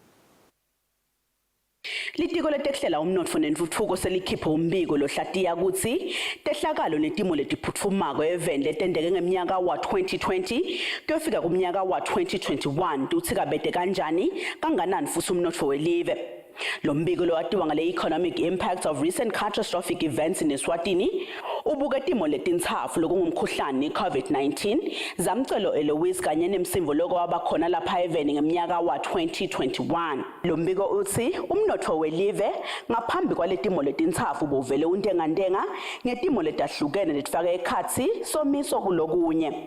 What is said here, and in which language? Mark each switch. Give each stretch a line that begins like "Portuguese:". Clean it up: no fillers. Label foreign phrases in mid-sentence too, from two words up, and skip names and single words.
Swati: Litiko letekuhlela umnotfo nentfutfuko selikhipha umbiko lohlatiya kutsi tehlakalo netimo letiphutfumako eveni letendeke ngeminyaka wa-2020 kuyofika kumnyaka wa-2021 tutsikabete kanjani kanganani futhi umnotfo welive. Lo mbiko lowatiwa ngale economic impact of recent catastrophic events in Eswatini ubuke timo letintsatfu lokungumkhuhlane i-COVID-19 Zamcolo Eloise kanye nemsimvo loko wabakhona lapha eveni ngeminyaka wa-2021. Lo mbiko uthi umnotfo welive ngaphambi kwaletimo letintsatfu buvele untengantenga ngetimo letahlukene letifake ekhatsi somiso kulokunye.